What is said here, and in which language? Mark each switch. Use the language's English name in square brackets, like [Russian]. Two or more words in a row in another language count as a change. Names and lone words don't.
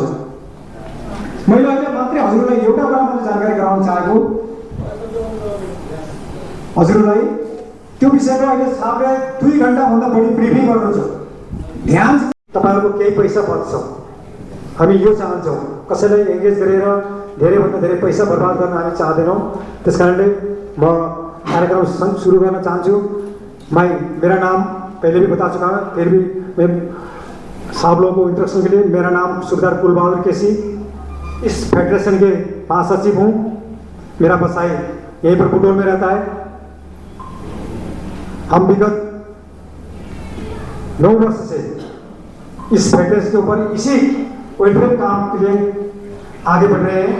[Nepali] मैले अहिले मात्रै हजुरलाई एउटा कुरा मैले जानकारी गराउन चाहेको, हजुरलाई त्यो विषयमा अहिले साहबले 2 घण्टाभन्दा बढी ब्रिफिङ गर्नुहुन्छ। ध्यान, तपाईँहरूको केही पैसा बच्छ, हामी यो चाहन्छौँ। कसैलाई एङ्गेज गरेर धेरैभन्दा धेरै पैसा बर्बाद गर्न हामी चाहदैनौँ। त्यस कारणले म कार्यक्रम सुरु गर्न चाहन्छु। [Hindi] मेरा नाम पहले भी बता चुका हूँ, फिर भी मैं साहब लोगों को इंट्रोडक्शन के लिए, मेरा नाम सुबेदार कुलबहादुर केसी, इस फेडरेशन के महासचिव हूँ। मेरा बसाई यहीं पर बुटोल में रहता है। हम विगत 9 वर्ष से इस फेडरेशन के ऊपर इसी वेलफेयर काम के लिए आगे बढ़ रहे हैं।